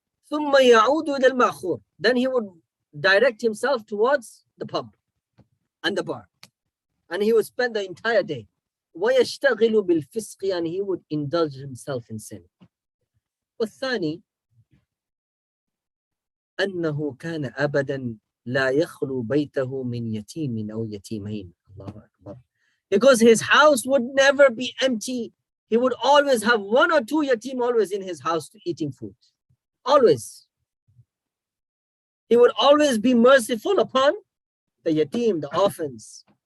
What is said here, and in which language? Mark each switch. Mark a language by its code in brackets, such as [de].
[ar] ثم يعود إلى المأخور, [en] then he would direct himself towards the pub and the bar, and he would spend the entire day. [ar] ويشتغل بالفسق, [en] and he would indulge himself in sin. [ar] والثاني أنه كان أبدا لا يخلو بيته من يتيم أو يتيمين. الله أكبر. [en] Because his house would never be empty. He would always have one or two yatim always in his house eating food. Always. He would always be merciful upon the yatim, the orphans.